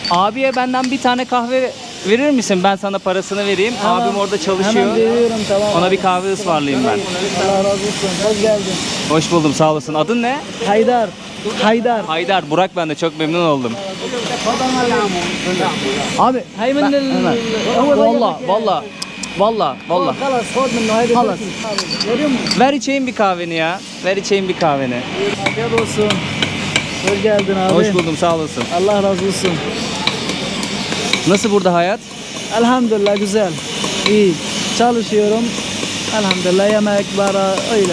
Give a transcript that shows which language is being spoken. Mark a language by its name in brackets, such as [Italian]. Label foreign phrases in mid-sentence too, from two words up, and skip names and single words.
[Turkish] Abiye benden bir tane kahve verir misin? Ben sana parasını vereyim. Hemen- Abim orada çalışıyor. Hemen veriyorum, tamam. Ona bir kahve ısmarlayayım ben. Allah razı olsun. Hoş geldin. Hoş buldum, sağ olasın. Adın ne? Haydar. Haydar. Haydar. Burak, ben de çok memnun oldum. Abi [Arabic] هاي من [Turkish] hemen. Valla. [Arabic] خلاص خذ منه هيدي خلاص. [Turkish] Görüyor musun? Ver içeyim bir kahveni ya. Ver içeyim bir kahveni. Afiyet olsun. Hoş geldin abi. Hoş buldum, sağ olasın. Allah razı olsun. Nasıl burada hayat? Elhamdülillah güzel. İyi. Çalışıyorum. Elhamdülillah yemek, para öyle.